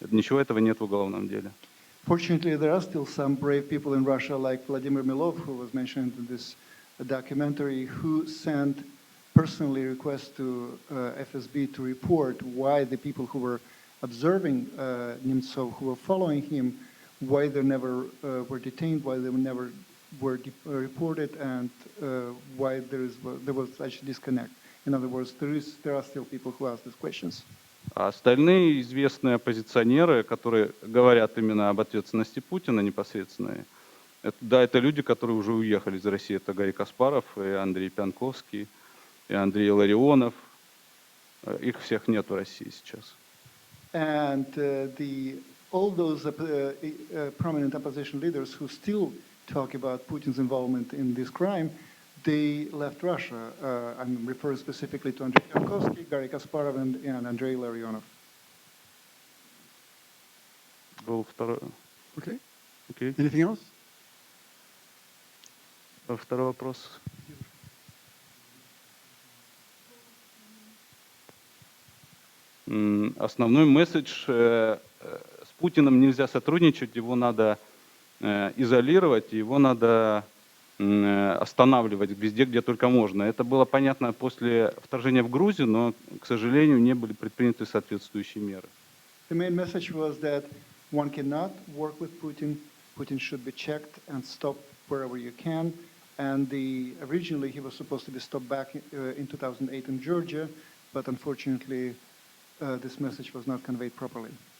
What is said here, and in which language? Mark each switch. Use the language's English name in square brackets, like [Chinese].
[Russian] Ничего этого нет в уголовном деле. [English] Fortunately, there are still some brave people in Russia, like Vladimir Milov, who was mentioned in this documentary, who sent personally requests to FSB to report why the people who were observing Nemtsov, who were following him, why they never were detained, why they never were reported, and why there was such a disconnect. In other words, there are still people who ask these questions. [Russian] А остальные известные оппозиционеры, которые говорят именно об ответственности Путина непосредственной, это люди, которые уже уехали из России. Это Гарри Каспаров, и Андрей Пянковский, и Андрей Ларионов. Их всех нет в России сейчас. [English] And all those prominent opposition leaders who still talk about Putin's involvement in this crime, they left Russia. I'm referring specifically to Andrei Pyankovsky, Garry Kasparov, and Andrei Larionov. [Russian] Был второй. [English] Okay. Okay. Anything else? [Russian] Второй вопрос. Основной месседж: с Путиным нельзя сотрудничать, его надо изолировать, его надо останавливать везде, где только можно. Это было понятно после вторжения в Грузию, но, к сожалению, не были предприняты соответствующие меры. [English] The main message was that one cannot work with Putin. Putin should be checked and stopped wherever you can. And originally he was supposed to be stopped back in 2008 in Georgia, but unfortunately this message was not conveyed properly.